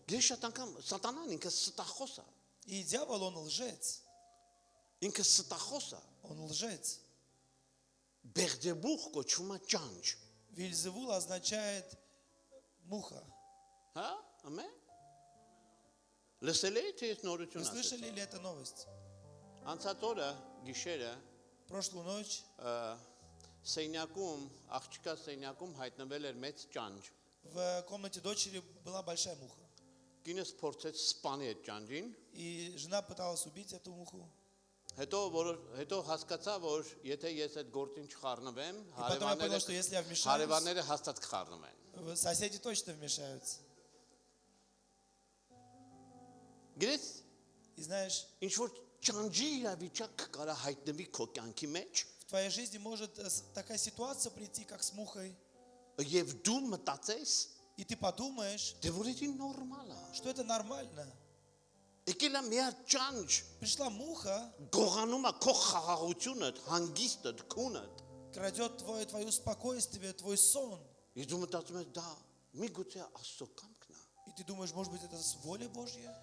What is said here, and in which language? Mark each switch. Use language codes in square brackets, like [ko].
[hy] Ես շատ անգամ սատանան ինքը ստախոս է։ [ru] И дьявол, он лжец. [hy] Ինքը ստախոս է։ [ru] Он лжец. [hy] Բեղձեբուխ կոչվում է ճանճ։ [ru] Вельзевул означает муха. [hy] Հա, ամեն։ Լսել եք թե ես [ru] Вы [hy] նորություն ասեցի։ [ru] слышали ли эту новость? [hy] Անցած օրը գիշերը [ru] Прошлую ночь [hy] Սեյնյակում, աղջկա Սեյնյակում հայտնվել էր մեծ ճանճ։ [ru] в комнате дочери была большая муха. [hy] Կինս փորձեց սպանի այդ ճանճին, [ru] И жена пыталась убить эту муху. [hy] հետո հասկացա, որ եթե ես այդ գործին չխառնվեմ, [ru] потом я понял, что если я вмешаюсь, [hy] հարևանները հաստատ կխառնվեն։ [ru] соседи точно вмешаются. [hy] Գիտես, [ru] И знаешь, [hy] ինչ որ ճանճի իրավիճակ կարա հայտնվի քո կյանքի մեջ, [ru] в твоей жизни может такая ситуация прийти, как с мухой, [hy] եւ դու մտածես, [ru] и ты подумаешь, [hy] դե որ դա նորմալ է։ [ru] что это нормально. [hy] Եկել է մի հատ ճանճ, [ru] Пришла муха, [hy] գողանում է քո խաղաղությունը, հանգիստը, քունը։ [ru] крадет твое спокойствие, твой сон. [hy] Ես դու մտածում ես դա միգուցե Աստծո կամքն է։ [ru] И ты думаешь, может быть, это воля Божья?